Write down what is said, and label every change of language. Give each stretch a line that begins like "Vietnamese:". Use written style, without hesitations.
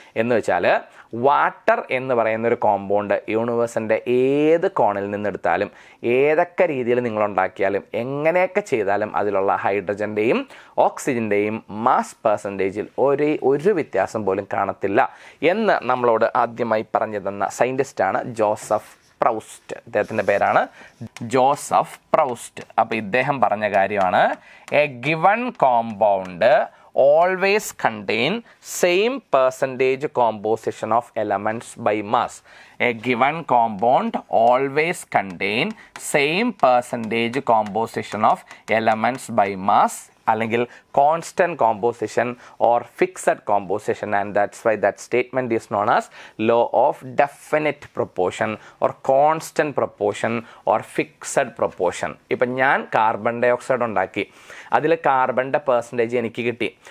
Malayalam: എന്ന് വെച്ചാൽ വാട്ടർ എന്ന് പറയുന്നൊരു കോമ്പൗണ്ട് യൂണിവേഴ്സിൻ്റെ ഏത് കോണിൽ നിന്നെടുത്താലും ഏതൊക്കെ രീതിയിൽ നിങ്ങളുണ്ടാക്കിയാലും എങ്ങനെയൊക്കെ ചെയ്താലും അതിലുള്ള ഹൈഡ്രജൻ്റെയും ഓക്സിജൻ്റെയും മാസ് പെർസെൻറ്റേജിൽ ഒരു വ്യത്യാസം പോലും കാണത്തില്ല എന്ന് നമ്മളോട് ആദ്യമായി പറഞ്ഞു തന്ന സയൻറ്റിസ്റ്റാണ് ജോസഫ് പ്രൗസ്റ്റ്. ഇദ്ദേഹത്തിൻ്റെ പേരാണ് ജോസഫ് പ്രൗസ്റ്റ്. അപ്പോൾ ഇദ്ദേഹം പറഞ്ഞ കാര്യമാണ്
English: A given compound always contain same percentage composition of elements by mass. A given compound always contain same percentage composition of elements by mass
Malayalam: അല്ലെങ്കിൽ
English: Constant composition or fixed composition, and that's why that statement is known as law of definite proportion or constant proportion or fixed proportion.
Malayalam: ഇപ്പം ഞാൻ carbon dye oxide ഉണ്ടാക്കി, അതിൽ കാർബണിൻ്റെ percentage എനിക്ക് കിട്ടി.